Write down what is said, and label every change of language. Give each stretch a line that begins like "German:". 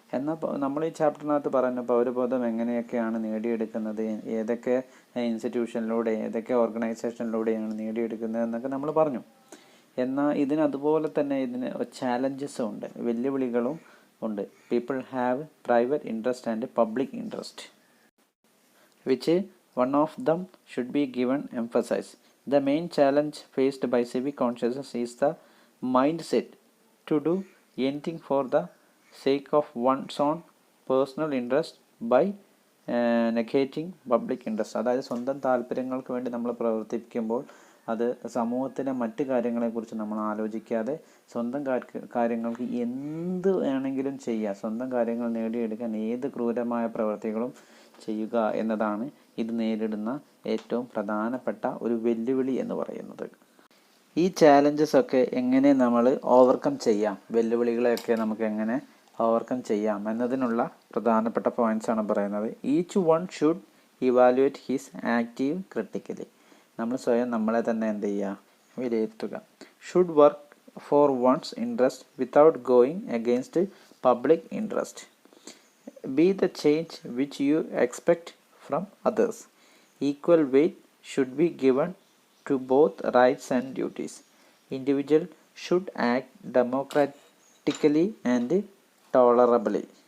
Malayalam: എന്നാൽ നമ്മൾ ഈ ചാപ്റ്ററിനകത്ത് പറഞ്ഞ പൗരബോധം എങ്ങനെയൊക്കെയാണ് നേടിയെടുക്കുന്നത്, ഏതൊക്കെ ഇൻസ്റ്റിറ്റ്യൂഷനിലൂടെ ഏതൊക്കെ ഓർഗനൈസേഷനിലൂടെയാണ് നേടിയെടുക്കുന്നത് എന്നൊക്കെ നമ്മൾ പറഞ്ഞു. എന്നാൽ ഇതിന് അതുപോലെ തന്നെ ഇതിന് ചാലഞ്ചസും ഉണ്ട്, വെല്ലുവിളികളും ഉണ്ട്.
English: People have private interest and public interest which one of them should be given emphasis. The main challenge faced by civic consciousness is the mindset to do anything for the sake of one's own personal interest by negating public interest.
Malayalam: അതായത് സ്വന്തം താല്പര്യങ്ങൾക്ക് വേണ്ടി നമ്മൾ പ്രവർത്തിക്കുമ്പോൾ അത് സമൂഹത്തിലെ മറ്റ് കാര്യങ്ങളെക്കുറിച്ച് നമ്മൾ ആലോചിക്കാതെ സ്വന്തം കാര്യങ്ങൾക്ക് എന്ത് വേണമെങ്കിലും ചെയ്യുക, സ്വന്തം കാര്യങ്ങൾ നേടിയെടുക്കാൻ ഏത് ക്രൂരമായ പ്രവൃത്തികളും ചെയ്യുക എന്നതാണ് ഇത് നേരിടുന്ന ഏറ്റവും പ്രധാനപ്പെട്ട ഒരു വെല്ലുവിളി എന്ന് പറയുന്നത്. ഈ ചാലഞ്ചസ് ഒക്കെ എങ്ങനെ നമ്മൾ ഓവർകം ചെയ്യാം, വെല്ലുവിളികളെയൊക്കെ നമുക്ക് എങ്ങനെ ഓവർകം ചെയ്യാം എന്നതിനുള്ള പ്രധാനപ്പെട്ട പോയിന്റ്സാണ് പറയുന്നത്.
English: each one should evaluate his active critically,
Malayalam: നമ്മൾ സ്വയം നമ്മളെ തന്നെ എന്ത് ചെയ്യുക? വിലയിരുത്തുക.
English: Should work for one's interest without going against public interest. Be the change which you expect from others. Equal weight should be given to both rights and duties. Individual should act democratically and tolerably.